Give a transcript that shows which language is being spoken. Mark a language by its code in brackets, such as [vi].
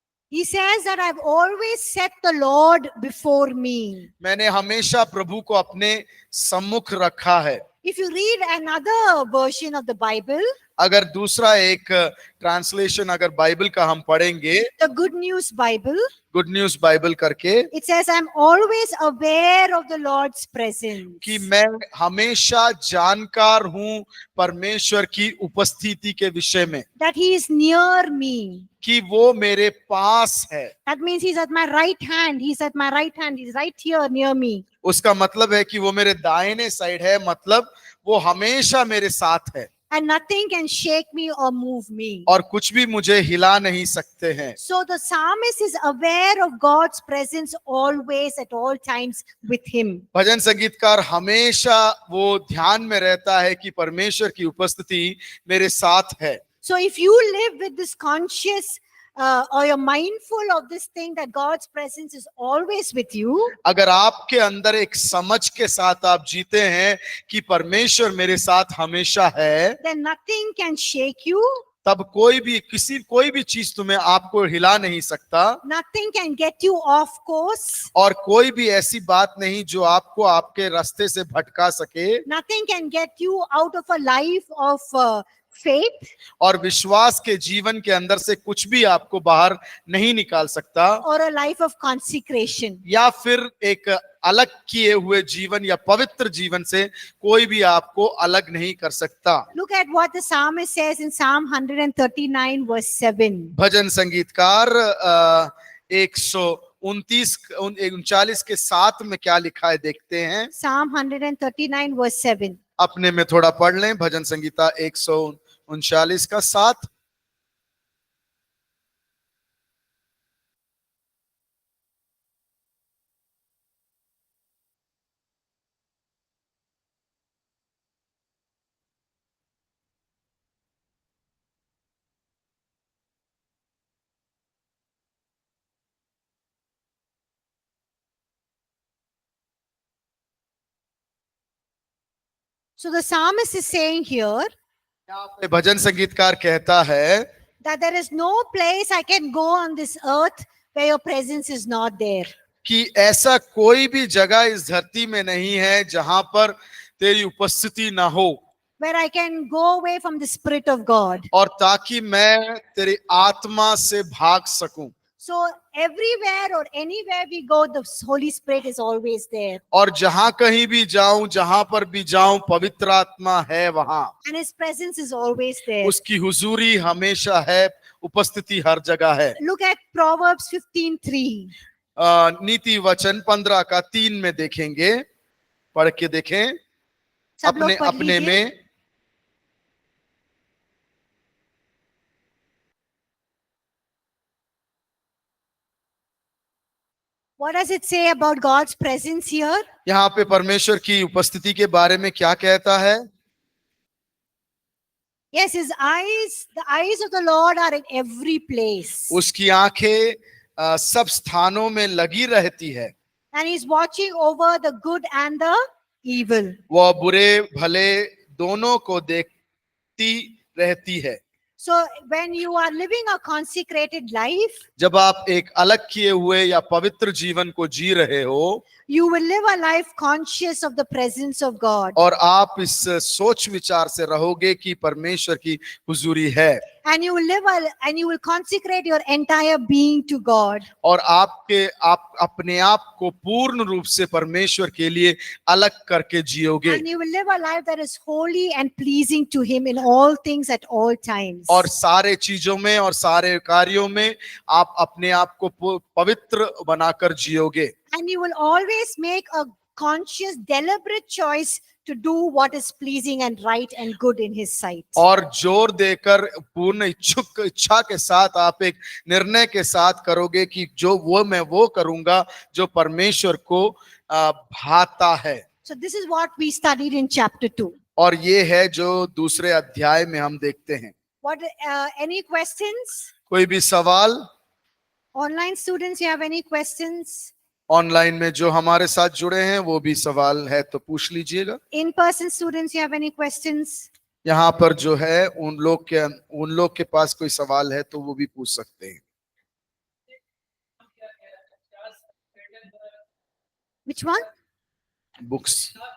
[en] He says that I've always set the Lord before me. [hi] मैंने हमेशा प्रभु को अपने सम्मुख रखा है। [en] If you read another version of the Bible, [hi] अगर दूसरा एक ट्रांसलेशन अगर बाइबल का हम पढ़ेंगे, [en] the Good News Bible, [hi] good news Bible करके, [en] it says I'm always aware of the Lord's presence. [hi] कि मैं हमेशा जानकार हूं परमेश्वर की उपस्थिति के विषय में, [en] That He is near me. [hi] कि वो मेरे पास है। [en] That means He's at my right hand. He's at my right hand. He's right here near me. [hi] उसका मतलब है कि वो मेरे दाहिने साइड है, मतलब वो हमेशा मेरे साथ है। [en] And nothing can shake me or move me. [hi] और कुछ भी मुझे हिला नहीं सकते हैं। [en] So the psalmist is aware of God's presence always at all times with him. [hi] भजन संगीतकार हमेशा वो ध्यान में रहता है कि परमेश्वर की उपस्थिति मेरे साथ है। [en] So if you live with this conscious or you're mindful of this thing that God's presence is always with you, [hi] अगर आपके अंदर एक समझ के साथ आप जीते हैं कि परमेश्वर मेरे साथ हमेशा है, [en] then nothing can shake you. [hi] तब कोई भी चीज तुम्हें आपको हिला नहीं सकता, [en] Nothing can get you off course. [hi] और कोई भी ऐसी बात नहीं जो आपको आपके रास्ते से भटका सके, [en] Nothing can get you out of a life of faith [hi] और विश्वास के जीवन के अंदर से कुछ भी आपको बाहर नहीं निकाल सकता, [en] or a life of consecration. [hi] या फिर एक अलग किए हुए जीवन या पवित्र जीवन से कोई भी आपको अलग नहीं कर सकता। [en] Look at what the psalmist says in Psalm 139 verse 7. [hi] भजन संगीतकार 139 के 7 में क्या लिखा है देखते हैं। [en] Psalm 139 verse 7. [hi] अपने में थोड़ा पढ़ लें। भजन संगीता 139 का 7। [en] So the psalmist is saying here [hi] यहाँ पे भजन संगीतकार कहता है [en] that there is no place I can go on this earth where your presence is not there. [hi] कि ऐसा कोई भी जगह इस धरती में नहीं है जहां पर तेरी उपस्थिति ना हो, [en] Where I can go away from the Spirit of God. [hi] और ताकि मैं तेरी आत्मा से भाग सकूं। [en] So everywhere or anywhere we go, the Holy Spirit is always there. [hi] और जहां कहीं भी जाऊं, जहां पर भी जाऊं, पवित्र आत्मा है वहां। [en] And His presence is always there. [hi] उसकी हुजूरी हमेशा है, उपस्थिति हर जगह है। [en] Look at Proverbs 15:3. [hi] नीति वचन 15 का 3 में देखेंगे, पढ़ के देखें सब लोग अपने पढ़ अपने लीजिए। में। [en] What does it say about God's presence here? [hi] यहाँ पे परमेश्वर की उपस्थिति के बारे में क्या कहता है? [en] Yes, His eyes, the eyes of the Lord are in every place. [hi] उसकी आंखें सब स्थानों में लगी रहती है, [en] And He's watching over the good and the evil. [hi] वह बुरे भले दोनों को देखती रहती है। [en] So when you are living a consecrated life, [hi] जब आप एक अलग किए हुए या पवित्र जीवन को जी रहे हो, [en] you will live a life conscious of the presence of God. [hi] और आप इस सोच विचार से रहोगे कि परमेश्वर की हुजूरी है। [en] and you will and you will consecrate your entire being to God. [hi] और आप अपने आप को पूर्ण रूप से परमेश्वर के लिए अलग करके जियोगे [en] And you will live a life that is holy and pleasing to Him in all things at all times. [hi] और सारे चीजों में और सारे कार्यों में आप अपने आप को पवित्र बनाकर जियोगे [en] And you will always make a conscious, deliberate choice to do what is pleasing and right and good in His sight. [hi] और जोर देकर पूर्ण इच्छा के साथ आप एक निर्णय के साथ करोगे कि जो मैं वो करूंगा जो परमेश्वर को भाता है. [en] So this is what we studied in chapter 2. [hi] और ये है जो दूसरे अध्याय में हम देखते हैं. [en] What any questions? [hi] कोई भी सवाल? [en] Online students, you have any questions? [hi] Online में जो हमारे साथ जुड़े हैं वो भी सवाल है तो पूछ लीजिएगा. [en] In-person students, you have any questions? [hi] यहाँ पर जो है उन लोग के पास कोई सवाल है तो वो भी पूछ सकते हैं. [en] Which one? Books.